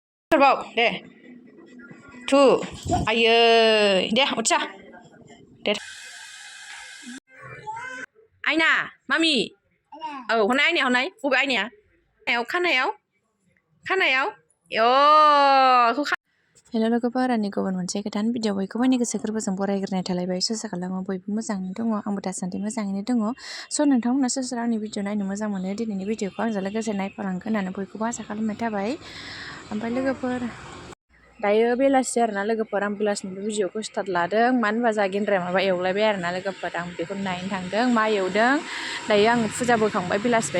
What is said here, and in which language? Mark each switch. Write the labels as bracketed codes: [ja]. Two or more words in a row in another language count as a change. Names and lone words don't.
[brx] Terbaik deh. Tu, ayo, deh, ucap. Deh. Aina, mami. Oh, hona aina, hona, bube aina. Kanayaw. Yo, हेल' लोगोफोर आंनि गुबुन मोनसे गोदान भिडिअ बयखौबो आंनि गोसो गोरबोजों बरायग्रोनाय थालायबाय आसा खालामो बयबो मोजाङैनो दङ आंबो दासान्दि मोजाङैनो दङ स' नोंथांमोना सोर सोर आंनि भिडिअ नायनो मोजां मोनो दिनैनि भिडिअखौ आंजों लोगोसे नायफालांगोन होननानै बयखौबो आसा खालामनाय थाबाय ओमफ्राय लोगोफोर दायो बेलासि आरोना लोगोफोर आं बेलासिनिफ्राय भिडिअखौ स्टार्ट लादों मानो होनबा जोंहा गेन्द्राया माबा एवलायबाय आरोना लोगोफोर आं बेखौ नायनो थांदों मा एवदों दायो आं फुजा बोखांबाय बेलासिबाय